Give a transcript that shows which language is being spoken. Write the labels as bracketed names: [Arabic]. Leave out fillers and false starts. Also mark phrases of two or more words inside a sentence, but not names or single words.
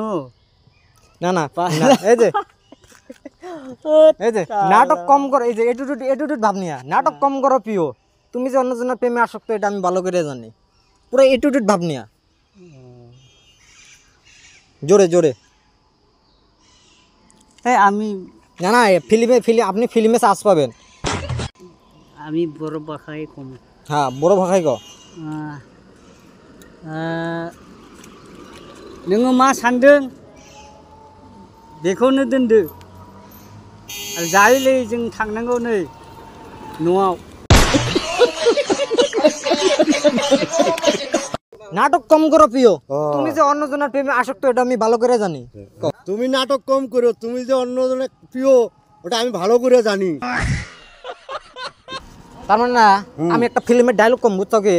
[Bangla] না না না, এই যে নাটক কম করো, এই যে এটিটিউড ভাব নিয়া, নাটক কম করো প্রিয়, তুমি যে অন্যজনের প্রেমে আসক্ত এটা আমি ভালো করে জানি। পুরো এটিটিউড ভাব নিয়া, জোরে জোরে। আমি না না, আপনি ফিল্মে চান্স পাবেন। আমি বড় ভাষায় কম। হ্যাঁ, বড় ভাষায় কও। [Bodo] नोङो मा सानदों बेखौनो दोनदो आरो जायोलै जों थांनांगौ नै न'आव। [Bangla] নাটক কম করো প্রিয়, তুমি যে অন্যজনের প্রেমে আসক্ত এটা আমি ভালো করে জানি। তুমি নাটক কম করো, তুমি যে অন্যজনের প্রিয় ওটা আমি ভালো করে জানি। তার মানে না, আমি একটা ফিল্মের ডায়লগ কম, বুঝছো কি?